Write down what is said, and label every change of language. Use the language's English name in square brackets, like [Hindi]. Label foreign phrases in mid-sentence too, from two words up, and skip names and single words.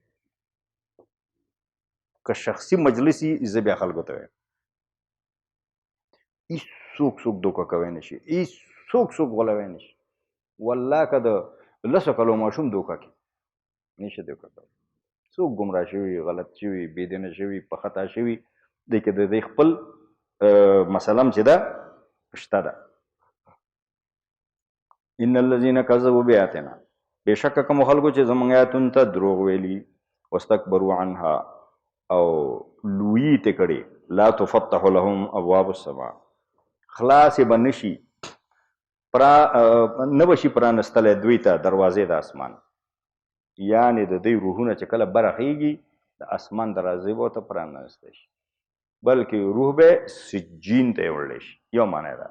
[Pashto] که شخصي مجلس وي زه بیا خلکو ته وایم هېڅ څوک دوکه کوی نه شي هېڅ څوک غولوی نه شي والله که د لسو کلو ماشوم دوکه کوي نشي دوکه کولی څوک ګمراه شوي غلط شوي بېدینه شوي په خطا شوي دی که د دوی خپل مسله چې ده شته ده [Arabic] ان الذين كذبوا بآياتنا [Pashto] بشک کوم خلکو چې زموږ آیاتونو ته دروغ ویلي [Arabic] واستكبروا عنها [Pashto] او لویی ته کړي [Arabic] لا تفتح لهم ابواب السماء [Pashto] خلاص به نشي نه به شي پرانستلی دوی ته دروازې د اسمان یعنې د دوی روحونه چې کله برخیږي د اسمان دروازې به ورته پرانستی شي، بلکې روح به سجین ته یې وړلی شي. یو معنی ده.